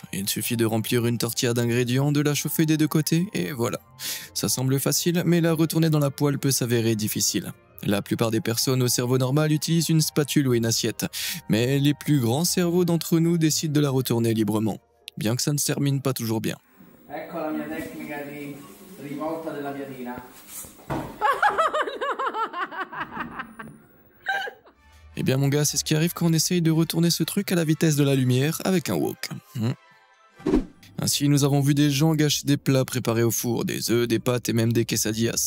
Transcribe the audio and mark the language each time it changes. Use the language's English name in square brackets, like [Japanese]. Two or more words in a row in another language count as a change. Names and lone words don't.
[French] Il suffit de remplir une tortilla d'ingrédients, de la chauffer des deux côtés, et voilà. Ça semble facile, mais la retourner dans la poêle peut s'avérer difficile. La plupart des personnes au cerveau normal utilisent une spatule ou une assiette, mais les plus grands cerveaux d'entre nous décident de la retourner librement, bien que ça ne se termine pas toujours bien. [Italian] Ecco la mia tecnica di rivolta della piadina. [French] Eh bien mon gars, c'est ce qui arrive quand on essaye de retourner ce truc à la vitesse de la lumière avec un wok. Ainsi, nous avons vu des gens gâcher des plats préparés au four, des œufs, des pâtes et même des quesadillas.